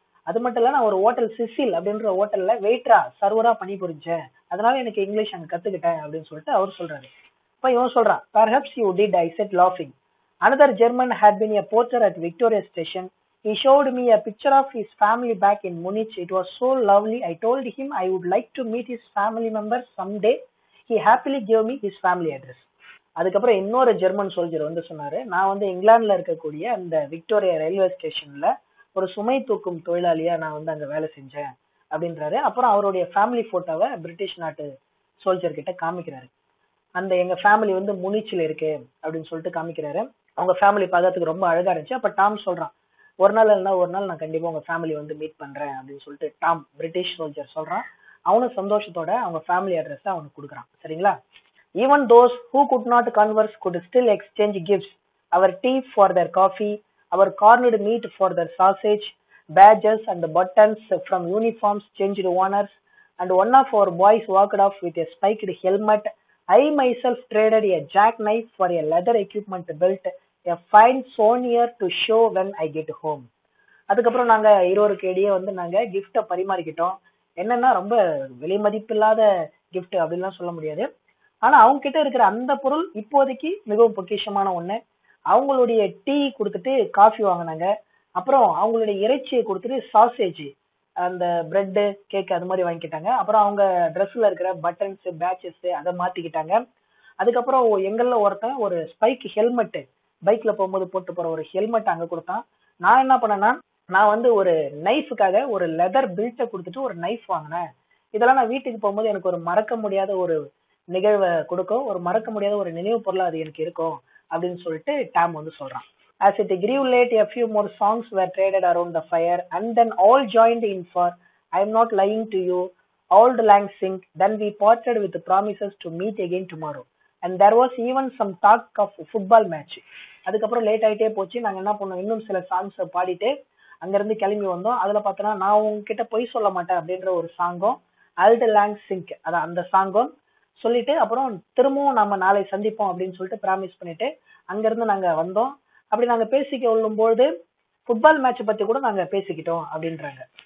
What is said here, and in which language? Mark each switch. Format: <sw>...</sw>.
<ta>அது மட்டும் இல்ல, நான் ஒரு ஹோட்டல் சிசில் அப்படின்ற ஹோட்டல்ல வெயிட்டரா சர்வரா பணிபுரிஞ்சேன், அதனால எனக்கு இங்கிலீஷ் அங்க கத்துக்கிட்டேன் அப்படின்னு சொல்லிட்டு அவர் சொல்றாரு. இப்ப இவன் சொல்றான்,</ta> <en>perhaps you did, I said laughing. Another German had been a porter at Victoria Station. He showed me a picture of his family back in Munich. It was so lovely. I told him I would like to meet his family members someday. He happily gave me his family address.</en> <ta>அதுக்கப்புறம் இன்னொரு German soldier வந்து சொன்னாரு, நான் வந்து இங்கிலாந்துல இருக்கக்கூடிய அந்த Victoria railway ஸ்டேஷன்ல ஒரு சுமை தூக்கும் தொழிலாளியா நான் வந்து அங்க வேலை செஞ்சேன் அப்படின்றாரு. அப்புறம் அவருடைய ஃபேமிலி போட்டோவை பிரிட்டிஷ் நாட்டு சோல்ஜர் கிட்ட காமிக்கிறாரு. அந்த எங்க ஃபேமிலி வந்து முனிச்சில இருக்கு அப்படின்னு சொல்லிட்டு காமிக்கிறாரு. அவங்க ஃபேமிலி பார்க்கறதுக்கு ரொம்ப அழகா இருந்துச்சு. அப்ப டாம் சொல்றான், ஒரு நாள் இல்லைன்னா ஒரு நாள் நான் கண்டிப்பா உங்க ஃபேமிலி வந்து மீட் பண்றேன் அப்படின்னு சொல்லிட்டு டாம் பிரிட்டிஷ் சோல்ஜர் சொல்றான். அவனும் சந்தோஷத்தோட அவங்க ஃபேமிலி அட்ரஸ் அவனுக்கு கொடுக்குறான். சரிங்களா?</ta> <en>Even those who could not converse could still exchange gifts. Our tea for their coffee, our corned meat for their sausage, badges and buttons from uniforms changed owners, and one of our boys walked off with a spiked helmet. I myself traded a jackknife for a leather equipment belt, a fine souvenir to show when I get home.</en> <ta>அதுக்கப்புறம் நாங்க இருவருக்கு இடையே வந்து நாங்க gift பரிமாறிக்கிட்டோம். என்னன்னா ரொம்ப விலை மதிப்பில்லாத gift அப்படின்லாம் சொல்ல முடியாது. ஆனா அவங்க கிட்ட இருக்கிற அந்த பொருள் இப்போதைக்கு மிகவும் பொக்கிஷமான ஒண்ணு. அவங்களுடைய டீ கொடுத்துட்டு காஃபி வாங்கினாங்க. அப்புறம் அவங்களுடைய இறைச்சியை கொடுத்துட்டு சாசேஜ், அந்த பிரெட், கேக் அது மாதிரி வாங்கிக்கிட்டாங்க. அப்புறம் அவங்க ட்ரெஸ்ல இருக்கிற பட்டன்ஸ், பேட்சஸ் அதை மாத்திக்கிட்டாங்க. அதுக்கப்புறம் எங்கள்ல ஒருத்தன் ஒரு ஸ்பைக் ஹெல்மெட், பைக்ல போகும்போது போட்டு போற ஒரு ஹெல்மெட் அங்க கொடுத்தான். நான் என்ன பண்ணேன்னா, நான் வந்து ஒரு நைஃபுக்காக ஒரு லெதர் பெல்ட்டை கொடுத்துட்டு ஒரு நைஃப் வாங்கினேன். இதெல்லாம் நான் வீட்டுக்கு போகும்போது எனக்கு ஒரு மறக்க முடியாத ஒரு நிகழ்வை கொடுக்கும், ஒரு மறக்க முடியாத ஒரு நினைவு பொருளா அது எனக்கு இருக்கும் அப்படின்னு சொல்லிட்டு டாம் வந்து சொல்றான்.</ta> <en>As it grew late, a few more songs were traded around the fire, and then all joined in for I am not lying to you, Auld Lang Syne. Then we parted with the promises to meet again tomorrow, and there was even some talk of football match.</en> <ta>அதுக்கப்புறம் late ஆயிட்டே போச்சு. நாங்க என்ன பண்ணோம், இன்னும் சில songs பாடிட்டு அங்கிருந்து கிளம்பி வந்தோம். அதுல பார்த்தோன்னா நான் உங்ககிட்ட பொய் சொல்ல மாட்டேன் அப்படின்ற ஒரு சாங்கும், அல்ட் லாங் சிங்க் அதான் அந்த சாங்கும் சொல்லிட்டு அப்புறம் திரும்பவும் நம்ம நாளை சந்திப்போம் அப்படின்னு சொல்லிட்டு ப்ராமிஸ் பண்ணிட்டு அங்கிருந்து நாங்க வந்தோம். அப்படி நாங்க பேசிக்க கொள்ளும்போது ஃபுட்பால் மேட்ச் பத்தி கூட நாங்க பேசிக்கிட்டோம் அப்படின்றாங்க.</ta>